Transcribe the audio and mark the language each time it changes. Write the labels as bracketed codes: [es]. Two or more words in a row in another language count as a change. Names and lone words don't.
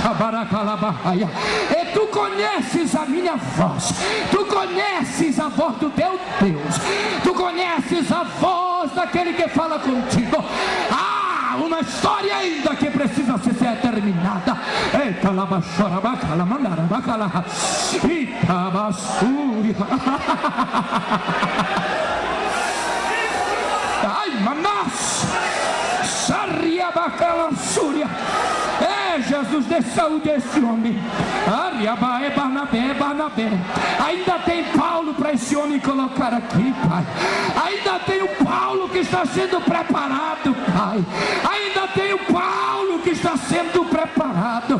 [pt] E tu conheces a minha voz, tu conheces a voz do teu Deus, tu conheces a voz daquele que fala contigo. Há uma história ainda que precisa ser terminada. Eita, lava, chora, bacala, mandara, bacala, Itabasúria. Ai, manás, Saria, bacala, Súria. Jesus, dê saúde a esse homem. Ariabaé, Barnabé, Barnabé. Ainda tem Paulo para esse homem colocar aqui, Pai. Ainda tem o Paulo que está sendo preparado, Pai. Ainda tem o Paulo que está sendo preparado.